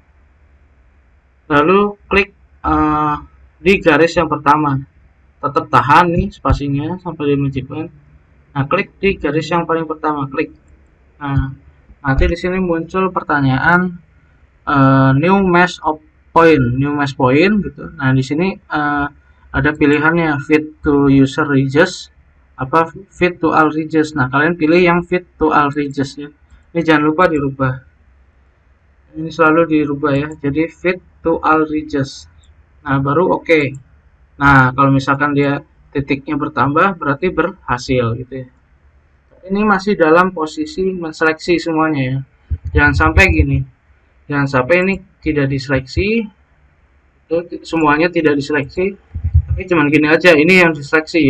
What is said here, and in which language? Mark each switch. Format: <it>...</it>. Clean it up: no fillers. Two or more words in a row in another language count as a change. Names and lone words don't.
<id>Lalu klik di garis yang pertama, tetap tahan nih spasinya sampai di</id> <en>magic wand.</en> <id>Nah, klik di garis yang paling pertama, klik. Nah, nanti di sini muncul pertanyaan</id> <en>new mesh point</en> <id>gitu. Nah, di sini ada pilihannya</id> <en>fit to user regions</en> <id>apa</id> <en>fit to all regions.</en> <id>Nah, kalian pilih yang</id> <en>fit to all regions</en> <id>ya. Ini jangan lupa dirubah. Ini selalu dirubah ya. Jadi</id> <en>fit to all regions.</en> <id>Nah, baru oke. Nah, kalau misalkan dia titiknya bertambah berarti berhasil gitu ya. Ini masih dalam posisi menseleksi semuanya ya. Jangan sampai gini. Jangan sampai ini tidak diseleksi, itu semuanya tidak diseleksi, tapi cuman gini aja, ini yang diseleksi ya.</id>